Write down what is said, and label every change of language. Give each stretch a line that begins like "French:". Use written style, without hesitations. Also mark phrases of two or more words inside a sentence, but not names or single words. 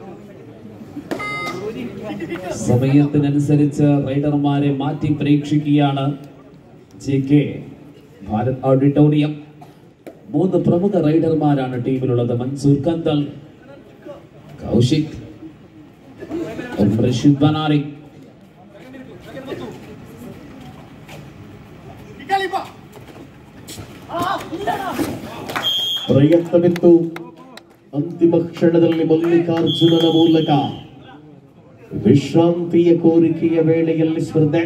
Malayalam: സമയത്തിനനുസരിച്ച് റൈഡർമാരെ മാറ്റി പരീക്ഷിക്കുകയാണ് JK ഭാരത് ഓഡിറ്റോറിയം. 3 പ്രമുഖ റൈഡർമാരാണ് ടീമിലുള്ളത്. മൻസൂർ കന്തൽ, കൗശിക്, റഷീദ് ബനാരി.
Kannada: ಪ್ರಯತ್ನವಿತ್ತು. ಅಂತಿಮ ಕ್ಷಣದಲ್ಲಿ ಮಲ್ಲಿಕಾರ್ಜುನನ ಮೂಲಕ ವಿಶ್ರಾಂತಿಯ ಕೋರಿಕೆಯ ವೇಳೆಯಲ್ಲಿ ಸ್ಪರ್ಧೆ